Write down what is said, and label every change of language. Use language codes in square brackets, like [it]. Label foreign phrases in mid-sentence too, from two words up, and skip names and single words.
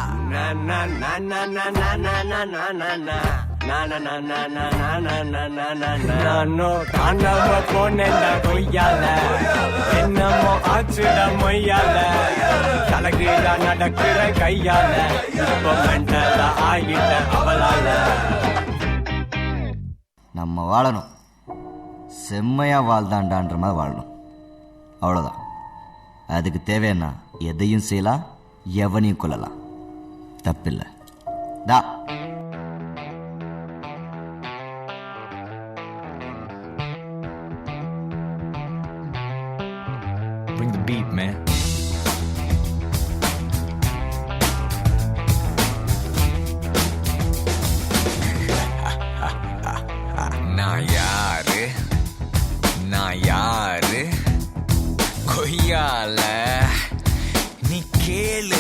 [ta] நானோ காணாம போனேன்டா கொய்யால, என்னமோ ஆச்சுட மொய்யால, கலகிடா நடக்கிற கையால, இப்ப மெண்டலா ஆகிட்ட அவளால. நம்ம வாழணும், செம்மையா வாழ்தாண்டான்ற மாதிரி வாழணும், அவ்வளோதான். அதுக்கு தேவைன்னா எதையும் செய்யலாம், எவனையும் கொள்ளலாம், தப்பில்லை டா. [en] Bring the beat, man. [ta] நான் யாரு கொய்யால நீ கேளு.